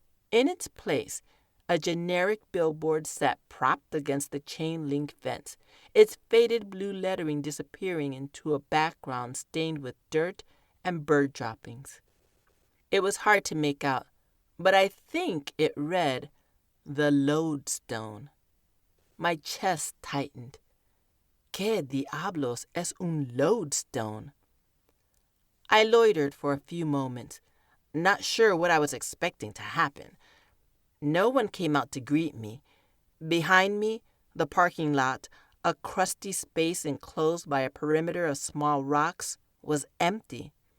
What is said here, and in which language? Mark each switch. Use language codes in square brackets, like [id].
[en] In its place, a generic billboard sat propped against the chain-link fence, its faded blue lettering disappearing into a background stained with dirt and bird droppings. It was hard to make out, but I think it read, "The Lodestone." My chest tightened. [es] ¿Qué diablos es un lodestone? [en] I loitered for a few moments, not sure what I was expecting to happen. No one came out to greet me. Behind me, the parking lot, a crusty space enclosed by a perimeter of small rocks, was empty.